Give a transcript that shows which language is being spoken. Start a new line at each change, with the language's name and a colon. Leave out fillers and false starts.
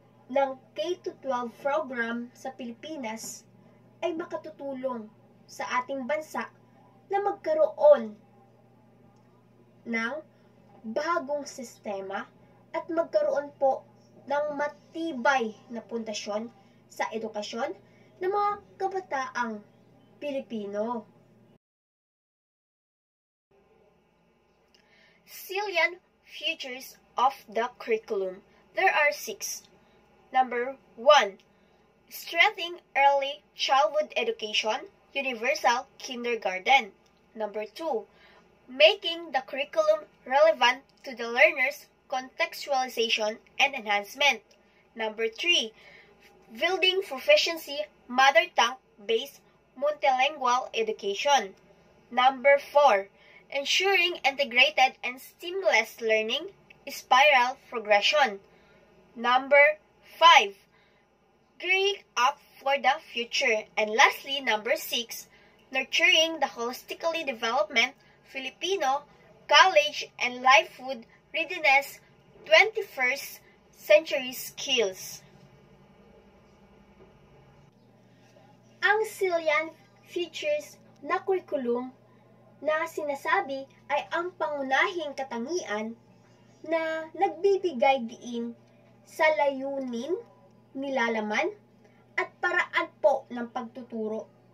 Filipino: ng K-12 program sa Pilipinas ay makatutulong sa ating bansa na magkaroon ng bagong sistema at magkaroon po ng matibay na pundasyon sa edukasyon ng mga kabataang Pilipino.
English: Salient features of the curriculum. There are 6. Number 1. Strengthening early childhood education, universal kindergarten. Number 2. Making the curriculum relevant to the learner's contextualization and enhancement. Number 3. Building proficiency mother tongue-based multilingual education. Number 4. Ensuring integrated and seamless learning, spiral progression. Number 5. Gearing up for the future. And lastly, number 6. Nurturing the holistically development Filipino college and livelihood readiness 21st century skills.
Filipino: Ang salient features na curriculum na sinasabi ay ang pangunahing katangian na nagbibigay diin sa layunin, nilalaman, at paraan po ng pagtuturo.